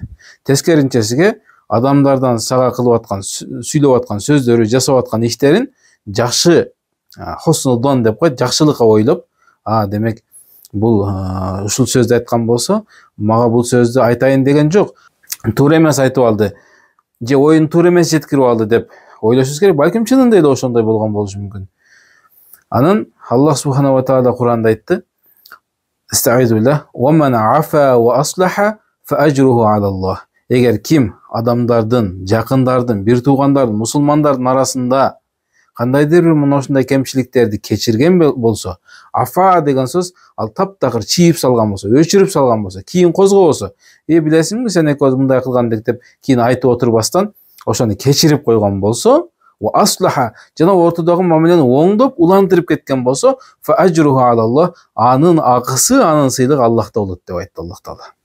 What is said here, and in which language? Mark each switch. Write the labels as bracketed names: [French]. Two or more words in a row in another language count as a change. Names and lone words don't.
[Kyrgyz] Тескеринчесиге адамдардан сага кылып аткан, сүйлөп аткан сөздөрү, жасап аткан иштерин жакшы хоснудон деп коет, жакшылыкка ойлоп, демек бул ушул сөздү айткан болсо, мага бул сөздү айтайын деген жок, туура эмес айтып алды, же оюн туура эмес жеткирип алды деп ойлошубуз керек. Балким чынында эле ошондой болгон болушу мүмкүн. [Arabic] Анын الله سبحانه وتعالى [Kyrgyz] Куранда айтты: [Arabic] "أستعيذ بالله، ومن عفا وأصلح فأجره على الله." [Kyrgyz] Эгер ким адамдардын, жакындардын, бир туугандардын, мусулмандардын арасында кандайдыр бир мына ушундай кемчиликтерди кечирген болсо, афа деген сөз ал таптакыр чийип салган болсо, өчүрүп салган болсо, кийин козгобосо, билесиңби сен экөөбүз мындай кылгандык деп кийин айтып отурбастан ошону кечирип койгон болсо, [Arabic] وأصلح [Kyrgyz] жана ортодогу мамилени оңдоп улантырып кеткен болсо, [Arabic] فأجره على الله, [Kyrgyz] анын акысы, анын сыйлыгы Аллахта болот деп айтты Аллах Таала.